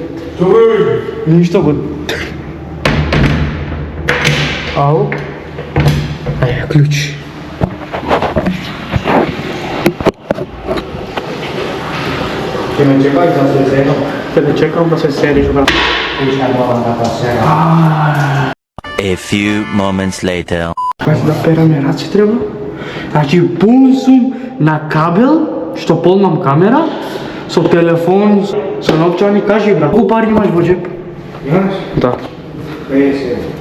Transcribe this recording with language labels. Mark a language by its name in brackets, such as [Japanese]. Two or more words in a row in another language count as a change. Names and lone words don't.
[Macedonian] Ништо го... Ау. Ключ. Ќе ме чекај да се зема. Те да чекам да се седиш, брат. [English] A few moments later. [Macedonian] Да пераме раци треба. Значи пун сум на кабел, што полнам камера, со телефон, со новчани, кажи брат, колку пари имаш во джеп? Имаш? Да. 50.